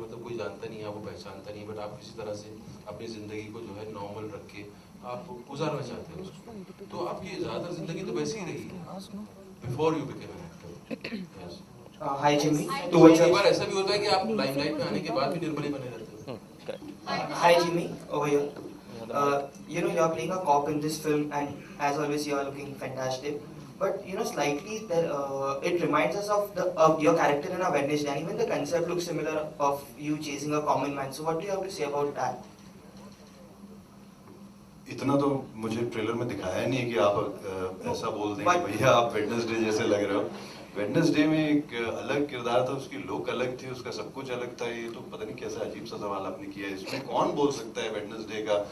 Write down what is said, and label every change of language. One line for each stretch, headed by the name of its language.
Hindi: मतलब कोई जानता नहीं है, आपको पहचानता नहीं, बट आप किसी तरह से अपनी ज़िंदगी को जो है नॉर्मल रख के आप गुजारना चाहते हैं उसको. तो आपकी ज़्यादातर ज़िंदगी तो वैसी ही रही
English: Before you became an actor. Hi Jimmy.
Hindi: एक बार ऐसा भी होता है कि आप लाइमलाइट में आने के बाद भी निर्मल ही बने रहते हो.
English: Hi Jimmy, over here. You are playing a cop in this film, and as always you are looking fantastic. But slightly it reminds us of your character in a Wednesday, and even the concept looks similar of you chasing a common man. So what do you have to say about that?
Hindi: इतना तो मुझे trailer में दिखाया नहीं है कि आप ऐसा बोल दें कि भैया आप वेडनेसडे जैसे लग रहे हो. वेडनेसडे में एक अलग किरदार था, उसकी लुक अलग थी, उसका सब कुछ अलग था. ये तो पता नहीं कैसा अजीब सा सवाल आपने किया है. इसमें कौन बोल सकता है वेडनेसडे का?